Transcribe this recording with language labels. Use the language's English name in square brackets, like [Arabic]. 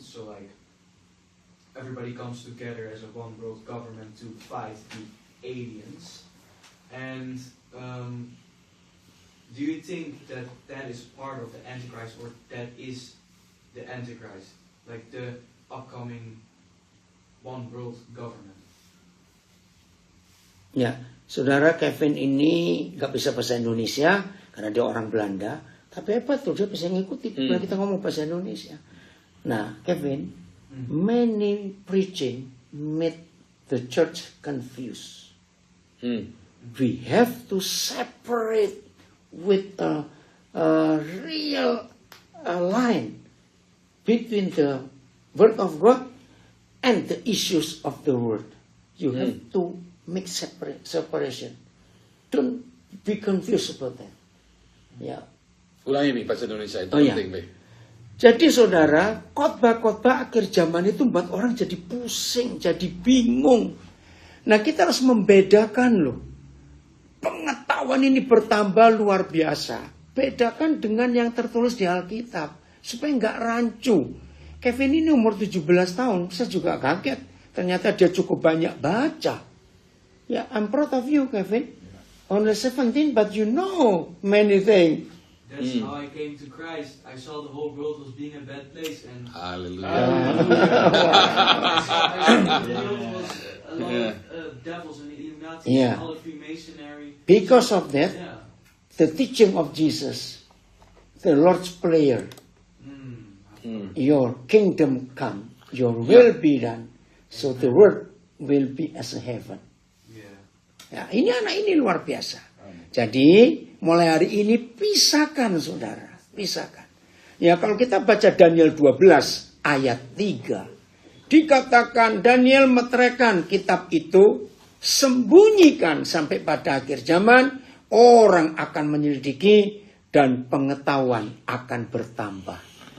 [English] So like everybody comes together as a one world government to fight the aliens. And do you think that that is part of the Antichrist, or that is the Antichrist, like the upcoming one world government? [Indonesian] Ya, saudara Kevin ini nggak bisa bahasa Indonesia karena dia orang Belanda, tapi hebat tuh dia bisa ngikuti bila kita ngomong bahasa Indonesia. [English] Nah, Kevin, many preaching made the church confused. We have to separate with a real line between the Word of God and the issues of the world. You have to make separation. Don't be confused about that. [Indonesian] Ya. Ulangi nih bahasa Indonesia itu penting, Be. Jadi saudara, khotbah-khotbah akhir zaman itu membuat orang jadi pusing, jadi bingung. Nah, kita harus membedakan loh. Pengetahuan ini bertambah luar biasa. Bedakan dengan yang tertulis di Alkitab supaya nggak rancu. Kevin ini umur 17 tahun, saya juga kaget. Ternyata dia cukup banyak baca. Ya, [English] I'm proud of you, [Indonesian] Kevin. [English] Only 17, but you know many things. That's how I came to Christ. I saw the whole world was being a bad place, and Haleluya. I saw the world was a lot of devils and Illuminati and all of Freemasonry. Because of that, the teaching of Jesus, the Lord's Prayer, your kingdom come, your will be done, so the world will be as a heaven. [Indonesian] Ya, ini anak ini luar biasa. Jadi mulai hari ini pisahkan saudara, pisahkan. Ya, kalau kita baca Daniel 12 ayat 3, dikatakan Daniel meteraikan kitab itu, sembunyikan sampai pada akhir zaman, orang akan menyelidiki dan pengetahuan akan bertambah.